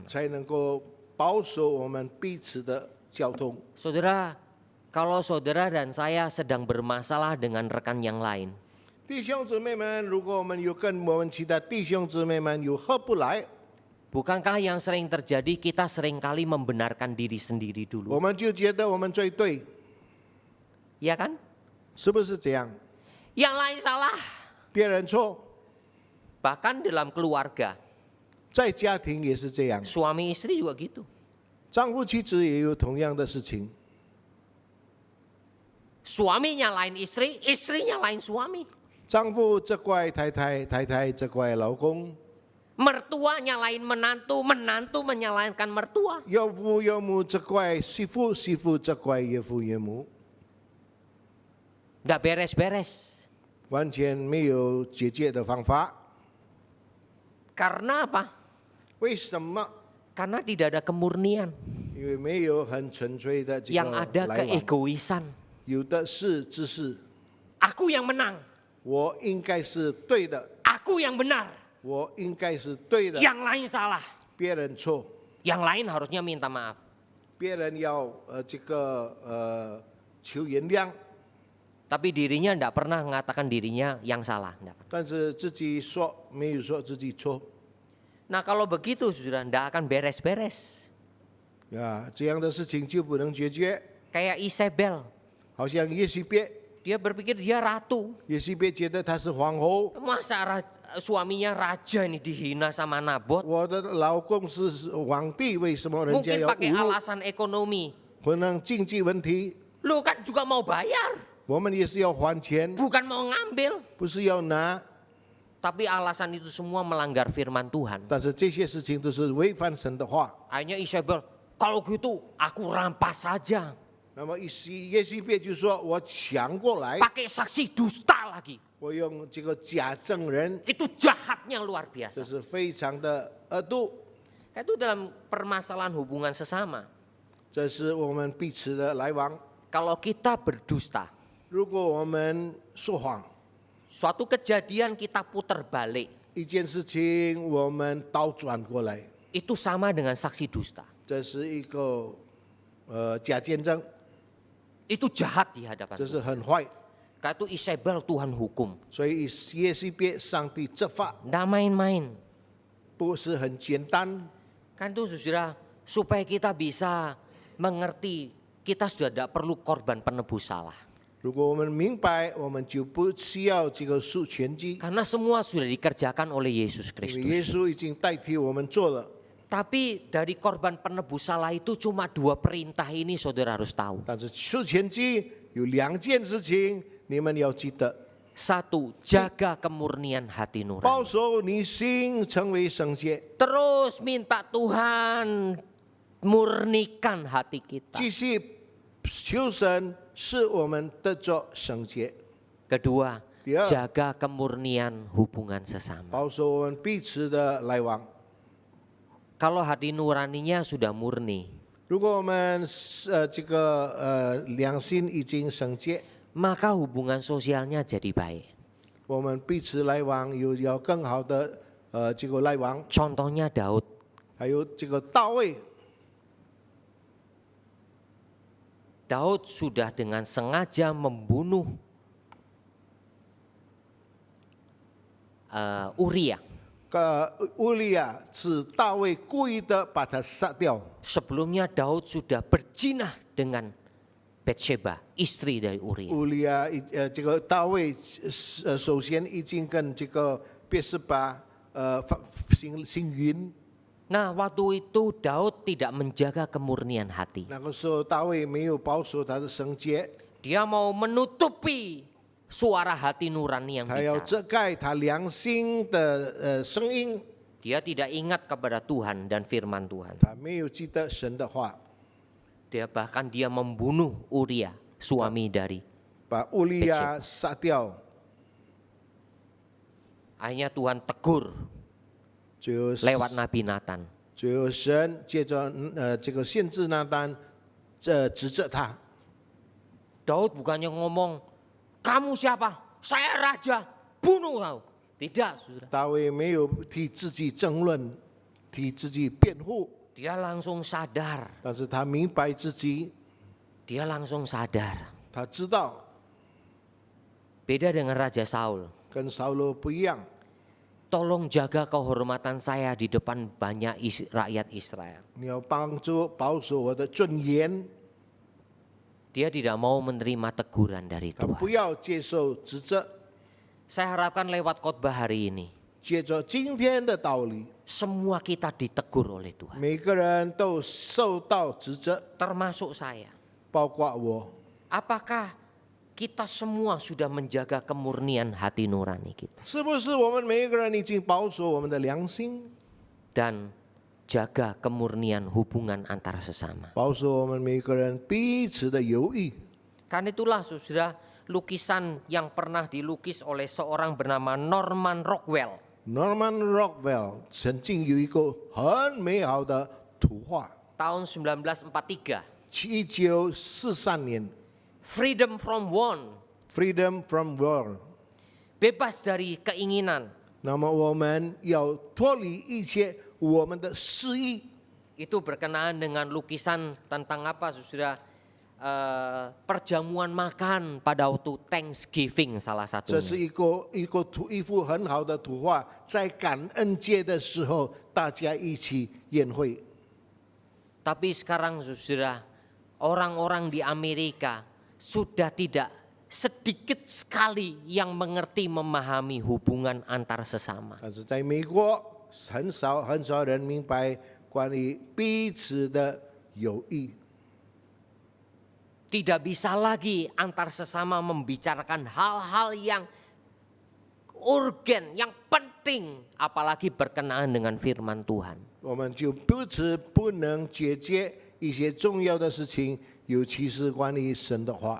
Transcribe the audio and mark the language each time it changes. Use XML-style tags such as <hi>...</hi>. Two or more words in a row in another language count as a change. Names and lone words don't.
<zh>才能够保守我们彼此的交通。</zh> <id>Saudara, kalau saudara dan saya sedang bermasalah dengan rekan yang lain,</id> <zh>弟兄姊妹们，如果我们有跟我们其他弟兄姊妹们有合不来，</zh> <id>bukankah yang sering terjadi kita seringkali membenarkan diri sendiri</id> <zh>我</zh> <id>dulu?</id> <zh>们就觉得我们最对，</zh> <id>Ya kan?</id> <zh>是不是这样？</zh> <id>Yang lain salah.</id> <zh>别人错，</zh> <id>Bahkan dalam keluarga,</id> <zh>在家庭也是这样，</zh> <id>suami istri juga gitu.</id> <zh>丈夫妻子也有同样的事情。</zh> <id>Suaminya lain istri, istrinya lain suami.</id> <zh>丈夫责怪太太，太太责怪老公，</zh> <id>Mertua nyalain menantu, menantu menyalahkan mertua.</id> <zh>岳父岳母责怪媳妇，媳妇责怪岳父岳母，</zh> <id>Nggak beres-beres.</id> <zh>完全没有解决的方法。</zh> <id>Karena apa?</id> <zh>为什么？</zh> <id>Karena tidak ada kemurnian.</id> <zh>因为没有很纯粹的这</zh> <id>Yang</id> <zh>个</zh> <id>ada</id> <zh>来往，</zh> <id>keegoisan.</id> <zh>有的是自私，</zh> <id>Aku yang menang.</id> <zh>我应该是对的，</zh> <id>Aku yang benar.</id> <zh>我应该是对的，</zh> <id>Yang lain salah.</id> <zh>别人错，</zh> <id>Yang lain harusnya minta maaf.</id> <zh>别人要求原谅，</zh> <id>Tapi dirinya tidak pernah mengatakan dirinya yang salah. Nggak pernah.</id> <zh>但是自己说没有说自己错。</zh> <id>Nah kalau begitu sudah tidak akan beres-beres.</id> <zh>啊，这样的事情就不能解决。</zh> <id>Kayak Isabel.</id> <zh>好像耶西别，</zh> <id>Dia berpikir dia ratu.</id> <zh>耶西别觉得她是皇后，</zh> <id>Masa suaminya raja ini dihina sama Nabot?</id> <zh>我的老公是皇帝，为什么人家</zh> <id>Mungkin</id> <zh>要</zh> <id>pakai</id> <zh>侮辱？</zh> <id>alasan ekonomi.</id> <zh>可能经济问题，</zh> <id>Lu kan juga mau bayar,</id> <zh>我们也是要还钱，</zh> <id>bukan mau ngambil.</id> <zh>不是要拿。</zh> <id>Tapi alasan itu semua melanggar firman Tuhan.</id> <zh>但是这些事情都是违反神的话。</zh> <id>Akhirnya Isabel, kalau gitu aku rampas saja.</id> <zh>那么耶西别就说：“我抢过来，</zh> <id>Pakai saksi dusta lagi.</id> <zh>我用这个假证人，</zh> <id>Itu jahatnya luar</id> <zh>这</zh> <id>biasa.</id> <zh>是非常的恶毒。</zh> <id>Itu dalam permasalahan hubungan sesama.</id> <zh>这是我们彼此的来往。</zh> <id>Kalau kita berdusta,</id> <zh>如果我们说谎，</zh> <id>suatu kejadian kita putar balik,</id> <zh>一件事情我们倒转过来，</zh> <id>itu sama dengan saksi dusta.</id> <zh>这是一个假见证，</zh> <id>Itu jahat di hadapan</id> <zh>这</zh> <id>Tuhan.</id> <zh>是很坏。</zh> <id>Karena itu Isabel Tuhan hukum.</id> <zh>所以耶西别上帝执法</zh> <id>Nggak main-main.</id> <zh>不是很简单。</zh> <id>Kan itu saudara, supaya kita bisa mengerti, kita sudah tidak perlu korban penebus salah.</id> <zh>如果我们明白，我们就不需要这个赎全祭，</zh> <id>Karena semua sudah dikerjakan oleh Yesus</id> <zh>因为耶</zh> <id>Kristus.</id> <zh>稣已经代替我们做了。</zh> <id>Tapi dari korban penebus salah itu cuma 2 perintah ini saudara harus tahu.</id> <zh>但是赎全祭有2件事情，你们要记得：</zh> <id>1, jaga kemurnian hati</id> <zh>保</zh> <id>nurani.</id> <zh>守你心成为圣洁，</zh> <id>Terus minta Tuhan murnikan hati kita.</id> <zh>继续求神使我们得着圣洁，</zh> <id>Kedua, Dia. jaga kemurnian hubungan sesama.</id> <zh>保守我们彼此的来往。</zh> <id>Kalau hati nuraninya sudah murni,</id> <zh>如果我们良心已经圣洁，</zh> <id>maka hubungan sosialnya jadi baik.</id> <zh>我们彼此来往有更好的这个来往。</zh> <id>Contohnya Daud.</id> <zh>还有这个大卫，</zh> <id>Daud sudah dengan sengaja membunuh Uria.</id> <zh>乌利亚是大卫故意的把他杀掉。</zh> <id>Sebelumnya Daud sudah berzinah dengan Batsheba, istri dari Uria.</id> <zh>乌利亚这个大卫首先已经跟这个别是巴行淫。</zh> <id>Nah, waktu itu Daud tidak menjaga kemurnian hati.</id> <zh>那个时候大卫没有保守他的圣洁，</zh> <id>Dia mau menutupi suara hati nurani yang</id> <zh>他要</zh> <id>bicara.</id> <zh>遮盖他良心的声音，</zh> <id>Dia tidak ingat kepada Tuhan dan firman Tuhan.</id> <zh>他没有记得神的话，</zh> <id>Bahkan dia membunuh Uria, suami dari.</id> <zh>把乌利亚杀掉。</zh> <id>Akhirnya Tuhan tegur</id> <zh>最后</zh> <id>lewat Nabi Nathan.</id> <zh>最后神借着这个先知拿单，指责他。</zh> <id>Daud bukannya ngomong, kamu siapa? Saya raja, bunuh kau. Tidak, saudara.</id> <zh>大卫没有替自己争论，替自己辩护，</zh> <id>Dia langsung sadar.</id> <zh>但是他明白自己，</zh> <id>Dia langsung sadar.</id> <zh>他知道</zh> <id>Beda dengan Raja Saul.</id> <zh>跟扫罗不一样。</zh> <id>Tolong jaga kehormatan saya di depan banyak rakyat Israel.</id> <zh>你要帮助保守我的尊严，</zh> <id>Dia tidak mau menerima teguran dari</id> <zh>他</zh> <id>Tuhan.</id> <zh>不要接受指责。</zh> <id>Saya harapkan lewat khotbah hari ini,</id> <zh>接着今天的道理，</zh> <id>semua kita ditegur oleh Tuhan.</id> <zh>每个人都受到指责，</zh> <id>Termasuk saya.</id> <zh>包括我。</zh> <id>Apakah kita semua sudah menjaga kemurnian hati nurani kita?</id> <zh>是不是我们每一个人已经保守我们的良心，</zh> <id>Dan jaga kemurnian hubungan antar sesama.</id> <zh>保守我们每一个人彼此的友谊？</zh> <id>Karena itulah saudara, lukisan yang pernah dilukis oleh seorang bernama Norman Rockwell.</id> <zh>Norman Rockwell 曾经有一个很美好的图画，</zh> <id>Tahun 1943.</id> <zh>1943年</zh> <id>Freedom from want.</id> <zh>，Freedom from War。</zh> <id>Bebas dari keinginan.</id> <zh>那么我们要脱离一切我们的私意。</zh> <id>Itu berkenaan dengan lukisan tentang apa saudara? Perjamuan makan pada waktu Thanksgiving salah</id> <zh>这是</zh> <id>satunya.</id> <zh>一幅很好的图画，在感恩节的时候，大家一起宴会。</zh> <id>Tapi sekarang saudara, orang-orang di Amerika sudah tidak sedikit sekali yang mengerti memahami hubungan antar sesama.</id> <zh>但是在美国，很少人明白关于彼此的友谊。</zh> <id>Tidak bisa lagi antar sesama membicarakan hal-hal yang urgen, yang penting, apalagi berkenaan dengan firman Tuhan.</id> <zh>我们就彼此不能解决一些重要的事情，尤其是关于神的话。</zh>